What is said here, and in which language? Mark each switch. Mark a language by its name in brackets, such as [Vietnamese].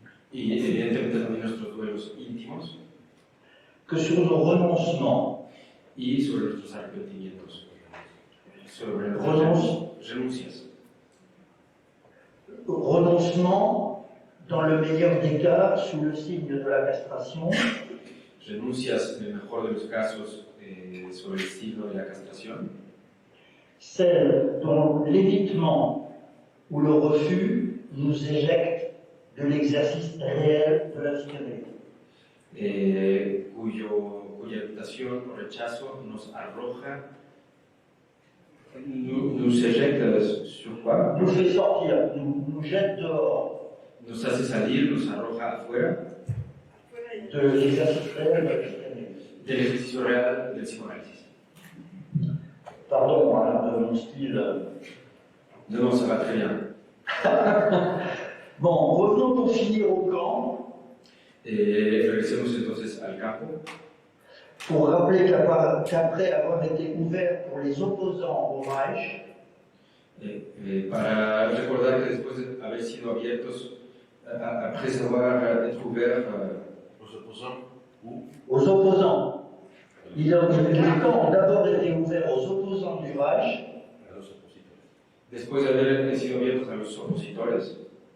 [Spanish] y evidentemente también nuestros duelos íntimos, [French] que sur nos renoncements. [Spanish] y sobre nuestros arrepentimientos, sobre [French] Renonce. [Spanish] nuestras renuncias. [French] Renoncement, dans le meilleur des cas, sous le signe de la castration, [Spanish] Renuncias, en el mejor de los casos, sobre el signo de la castración, [French] celle dont l'évitement ou le refus nous éjecte de l'exercice réel de la psychanalyse. [Spanish] cuya evitación o rechazo nos arroja, [French] nous éjecta sur quoi? Nous fait sortir, nous jette dehors [Spanish] Nos hace salir, nos arroja afuera [French] de l'exercice réel de la psychanalyse. [Spanish] del ejercicio real del psicoanálisis. [French] Pardon de mon style. Non, ça va très bien. Bon, revenons pour finir au camp, [Spanish] Regresemos entonces al campo. [French] pour rappeler qu'après avoir été ouvert pour les opposants au Reich, [Spanish] Para recordar que después de haber sido abiertos, [French] après avoir été ouvert aux opposants, les camps ont d'abord été ouverts aux opposants du Reich, [Spanish] después de haber sido abiertos a los opositores,